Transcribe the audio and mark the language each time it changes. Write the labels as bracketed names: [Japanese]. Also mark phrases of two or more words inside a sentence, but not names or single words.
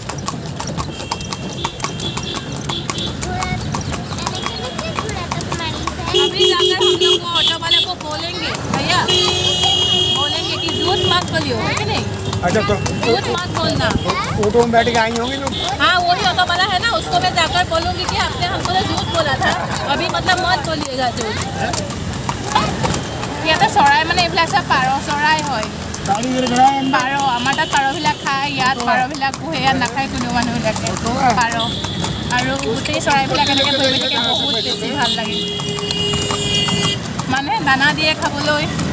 [Hindi] अभी जाकर हम लोग को ऑटो वाले को बोलेंगे, भैया बोलेंगे कि झूठ मत बोलियो, है कि नहीं? अच्छा तो झूठ मत बोलना। ऑटो में बैठ के आई होंगी लोग। हाँ वही ऑटो वाला है ना, उसको मैं जाकर बोलूँगी कि आपने हमको तो झूठ बोला था, अभी मतलब मत बोलिएगा झूठ। [Assamese] ইয়াতে চৰাই মানে এইবিলাক চব পাৰ চৰাই হয়। পাৰ আমাৰ তাত পাৰবিলাক খায়, ইয়াত পাৰবিলাক পোহে, ইয়াত নাখায় কোনো মানুহবিলাকে পাৰ। আৰু গোটেই চৰাইবিলাক এনেকৈ বহি থাকে, বহুত বেছি ভাল লাগে। মানে দানা দিয়ে খাবলৈ।